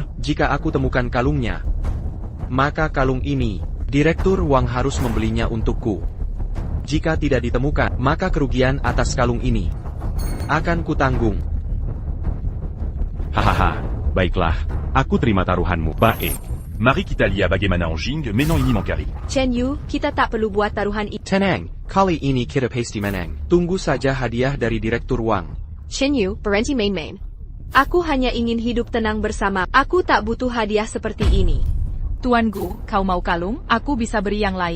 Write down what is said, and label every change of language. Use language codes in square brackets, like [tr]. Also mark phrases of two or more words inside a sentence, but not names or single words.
[id] Jika aku temukan kalungnya, maka kalung ini, Direktur Wang harus membelinya untukku. Jika tidak ditemukan, maka kerugian atas kalung ini akan kutanggung. Hahaha, baiklah, aku terima taruhanmu, baik. Marie Kitalia bagaimana en Jing mais non ini Mankari. Chen Yu, kita tak perlu buat taruhan itu. Tenang, kali ini kita pasti menang. Tunggu saja hadiah dari Direktur Wang. Chen Yu, berhenti main-main. Aku hanya ingin hidup tenang bersama. Aku tak butuh hadiah seperti ini. Tuan Gu, kau mau kalung? Aku bisa beri yang lain.